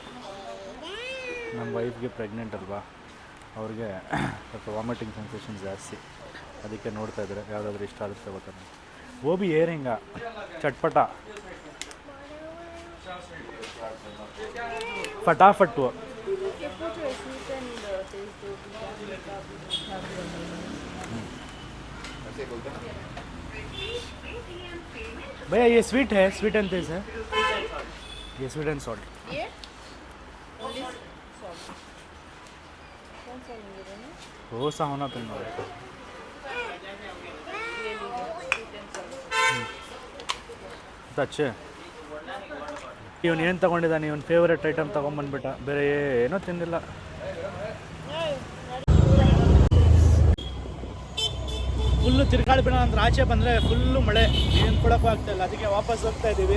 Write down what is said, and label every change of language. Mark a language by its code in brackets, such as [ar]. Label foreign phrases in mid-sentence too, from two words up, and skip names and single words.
[kn] ನಮ್ಮ ವೈಫ್ಗೆ ಪ್ರೆಗ್ನೆಂಟ್ ಅಲ್ವಾ, ಅವ್ರಿಗೆ ಸ್ವಲ್ಪ [en] vomiting sensation [kn] ಜಾಸ್ತಿ, ಅದಕ್ಕೆ ನೋಡ್ತಾ ಇದ್ದಾರೆ. ಯಾವುದಾದ್ರೂ ಇಷ್ಟ ಆಗುತ್ತೆ ಗೊತ್ತಾಗ ಗೋಬಿ ಏರಿಂಗ ಚಟ್ಪಟ ಫಟಾಫಟ್ಟು. [hi] भैया ये [en] स्वीट है, sweet and this [hi] है, ये [en] sweet and salt. [hi] ये सॉल्ट कौन सा लेंगे ना? वो सा होना तो नहीं. ये लीजिए [en] sweet and salt. [hi] अच्छे. [kn] ಇವನು ಏನು ತೊಗೊಂಡಿದ್ದಾನೆ, ಇವನು [en] favourite item [kn] ತೊಗೊಂಬಂದ್ಬಿಟ್ಟ, ಬೇರೆ ಏನೂ ತಿಂದಿಲ್ಲ. ಫುಲ್ಲು ತಿರ್ಗಾಡ್ಬಿಡ ಅಂದ್ರೆ ಆಚೆ ಬಂದರೆ ಫುಲ್ಲು ಮಳೆ, ಏನು ಕೊಡೋಕ್ಕೂ ಆಗ್ತಾಯಿಲ್ಲ. ಅದಕ್ಕೆ ವಾಪಸ್ ಹೋಗ್ತಾ ಇದ್ದೀವಿ.